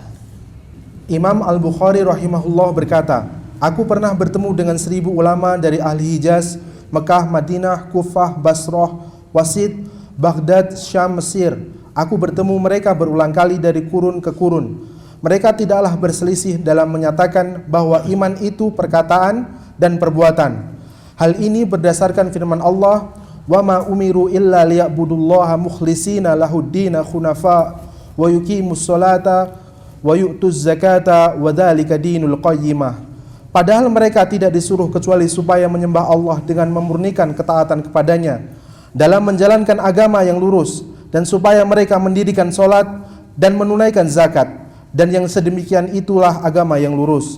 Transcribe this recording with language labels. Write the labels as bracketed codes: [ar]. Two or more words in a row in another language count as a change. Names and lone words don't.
[id] Imam Al-Bukhari rahimahullah berkata, aku pernah bertemu dengan 1000 ulama dari ahli Hijaz, Mekah, Madinah, Kufah, Basrah, Wasit, Baghdad, Syam, Mesir. Aku bertemu mereka berulang kali dari kurun ke kurun. Mereka tidaklah berselisih dalam menyatakan bahwa iman itu perkataan dan perbuatan. Hal ini berdasarkan firman Allah, [ar] "وما أمروا إلا ليعبدوا الله مخلصين له الدين حنفاء ويقيموا الصلاة ويؤتوا الزكاة وذلك دين القيمة." [id] Padahal mereka tidak disuruh kecuali supaya menyembah Allah dengan memurnikan ketaatan kepadanya dalam menjalankan agama yang lurus, dan supaya mereka mendirikan salat dan menunaikan zakat, dan yang sedemikian itulah agama yang lurus.